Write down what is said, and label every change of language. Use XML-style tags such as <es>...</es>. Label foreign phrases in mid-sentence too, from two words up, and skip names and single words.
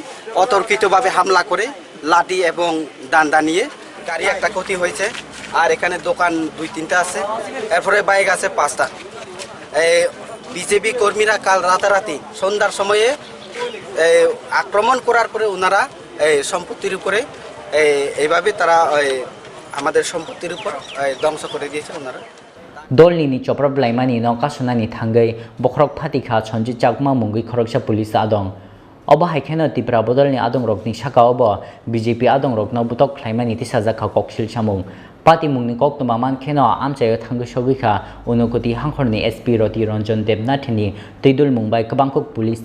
<bn>অতর্কিতভাবে হামলা করে লাঠি এবং ডান্ডা নিয়ে গাড়ি একটা ক্ষতি হয়েছে আর এখানে দোকান 2-3টা আছে এরপরে বাইক আছে 5টা বিজেপি কর্মীরা কাল রাতারাতি সন্ধ্যার সময়ে আক্রমণ করার পরে ওনারা সম্পত্তির উপরে এইভাবে তারা আমাদের সম্পত্তির উপর ধ্বংস করে দিয়েছে ওনারা</bn> <trp>Dolni ni Choprop laimani no kasunani thangai bokrok phatikha Sanjit Chakma mungi khoroksa police adong Oba haikeno ti prabodol ni adong rok ni saka obo BJP adong rok no butok khlaimani ti sajaka koksil samung pati mungni koktuma man kheno amchayo thangai sogikha unokoti hangkhorni SP Roti Ranjan Debnathini teidul mumbai kabangkok police</trp>